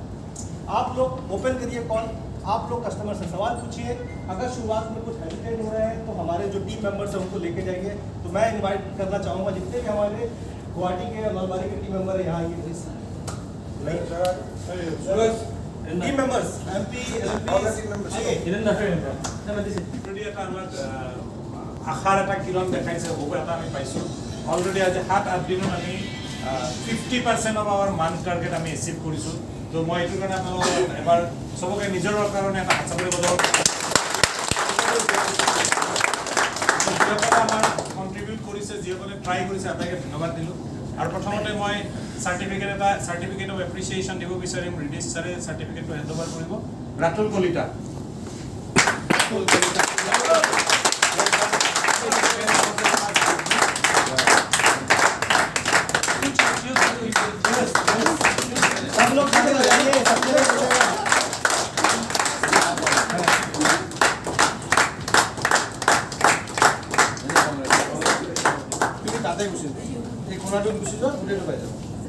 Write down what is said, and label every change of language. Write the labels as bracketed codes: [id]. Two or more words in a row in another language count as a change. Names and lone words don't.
[hi] आप लोग ओपन करिए कॉल, आप लोग कस्टमर से सवाल पूछिए। अगर शुरुआत में कुछ हेजिटेट हो रहे हैं तो हमारे जो [en] team members [hi] हैं उनको लेके जाइए। तो मैं इनवाइट करना चाहूँगा जितने भी हमारे गुवाहाटी के, नलबारी के [en] team member [hi] है यहाँ आइए प्लीज। [en] team members MP [as] অলৰেডি এটা আমাক আশাৰ এটা কিৰণ দেখাইছে, হ'ব এটা আমি পাইছোঁ। অলৰেডি আজি 7-8 দিনত আমি 50% [en] of our month target [as] আমি এচিভ কৰিছোঁ। তো মই এইটো কাৰণে আপোনালোকক এবাৰ চবকে নিজৰ কাৰণে এটা হাত চাপৰি বজাব। যিসকলে আমাৰ কণ্ট্ৰিবিউট কৰিছে, যিসকলে ট্ৰাই কৰিছে, আটাইকে ধন্যবাদ দিলোঁ। আৰু প্ৰথমতে মই [en] certificate of appreciation [as] দিব বিচাৰিম। ৰিডিছ ছাৰে চাৰ্টিফিকেটটো [en] hand over [as] কৰিব। ৰাতুল কলিতা। [hi] सब लोग खड़े हो जाइए, सब लोग हो जाएगा। [as] তুমি তাতে গুচি যোৱা, এই কোণাটোত গুচি যোৱা, গোটেইটো পাই যাবা।